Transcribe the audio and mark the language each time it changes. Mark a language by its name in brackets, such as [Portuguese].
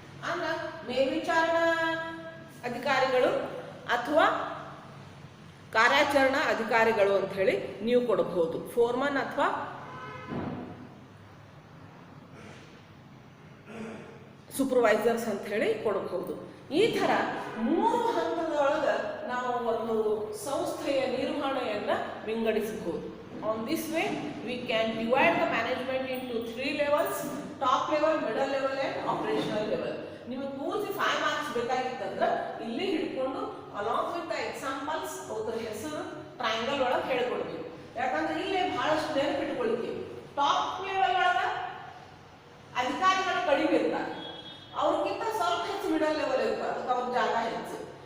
[Kannada] ಅಂದ್ರೆ ಮೇಲ್ವಿಚಾರಣಾ ಅಧಿಕಾರಿಗಳು ಅಥವಾ ಕಾರ್ಯಾಚರಣಾ ಅಧಿಕಾರಿಗಳು ಅಂತ ಹೇಳಿ ನೀವು ಕೊಡಬಹುದು. ಫೋರ್ಮನ್ ಅಥವಾ ಸೂಪರ್ವೈಸರ್ಸ್ ಅಂತ ಹೇಳಿ ಕೊಡಬಹುದು. ಈ ಥರ 3 ಹಂತದೊಳಗೆ ನಾವು ಒಂದು ಸಂಸ್ಥೆಯ ನಿರ್ವಹಣೆಯನ್ನು ವಿಂಗಡಿಸಬಹುದು. [English] On this way, we can divide the management into 3 levels: top level, middle level and operational level. [Kannada] ನಿಮಗೆ ಪೂರ್ತಿ 5 ಮಾರ್ಕ್ಸ್ ಬೇಕಾಗಿತ್ತಂದ್ರೆ ಇಲ್ಲಿ ಹಿಡ್ಕೊಂಡು [English] along with the examples [Kannada] ಅವ್ರ ಹೆಸರು ಟ್ರಯಾಂಗಲ್ ಒಳಗೆ ಹೇಳ್ಕೊಡ್ಬೇಕು. ಯಾಕಂದ್ರೆ ಇಲ್ಲೇ ಬಹಳಷ್ಟು ನೆನಪಿಟ್ಕೊಳ್ತೀವಿ. ಟಾಪ್ ಲೆವೆಲ್ ಒಳಗೆ ಅಧಿಕಾರಿಗಳು ಕಡಿಮೆ ಇರ್ತಾರೆ, ಅವ್ರಿಗಿಂತ ಸ್ವಲ್ಪ ಹೆಚ್ಚು ಮಿಡಲ್ ಲೆವೆಲ್ ಇರ್ತಾರೆ, ಅದಕ್ಕೆ ಅವ್ರ ಜಾಗ ಹೆಚ್ಚು.